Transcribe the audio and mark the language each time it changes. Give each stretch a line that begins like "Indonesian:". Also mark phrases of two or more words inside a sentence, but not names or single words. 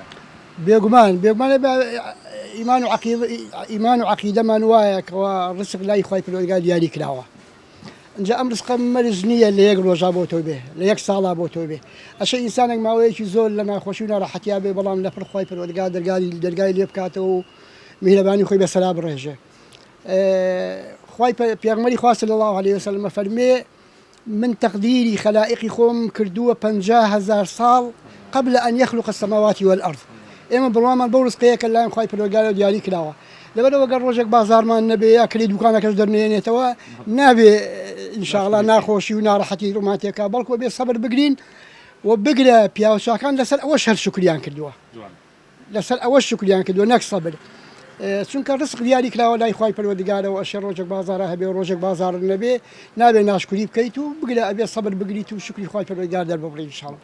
Central Kurdish: بێگومان ئیمان و عەقیدەمان وایە کەوا ڕزق لای خوای پەروەردگار دیاری کراوە اینجا ئەم ڕزقە مەرج نییە لە یەک ڕۆژا بۆ تۆ بێ لە یەک ساڵا بۆ تۆ بێ ئەشە ئینسانێک ماوەیەکی زۆر لە ناخۆشی و ناڕەحەتیا بێ بەڵام لەپڕ خوای پەروەردگار دەرگای لێ بکاتەوە و میهرەبانی خۆی بەسەرا بڕێژێ خوای پێغمبەری خوا
Arabic: صلی الله علیه وسلم
Central Kurdish: فەرمێ من تقدیری خەلائقی خۆم کردووە 50,000 ساڵ
Arabic: قبل أن يخلق السماوات والأرض
Central Kurdish: ئێمە بڕوامان بەو ڕزقەیەکە لایەن خوای پەروەردگارەوە دیاری کراوە لەبەرەوە گەر ڕۆژێک بازارمان نەبێ یا کلێ دوکانەکەش دەرنێنێتەوە نابێ ئینشاءالله ناخۆشی و ناڕەحەتی ڕووماتێکە بەڵکو بێ سەبر بگرین و بگرە پیاوچاکان لەسەر ئەوەش هەر شکریان کردووە لەسەر ئەوەش شکریان کردووە نەک سەبر چونکە ڕزق دیاری کراوە لای خوای پەروەردگارەوە ئەشێ ڕۆژێک بازارە هەبێ و ڕۆژێک بازار نەبێ نابێ ناشکری بکەیت و بگرە ئەبێ سەبر بگریت و شکری خوای پەروەردگار دەرببڕی ئینشاءالله.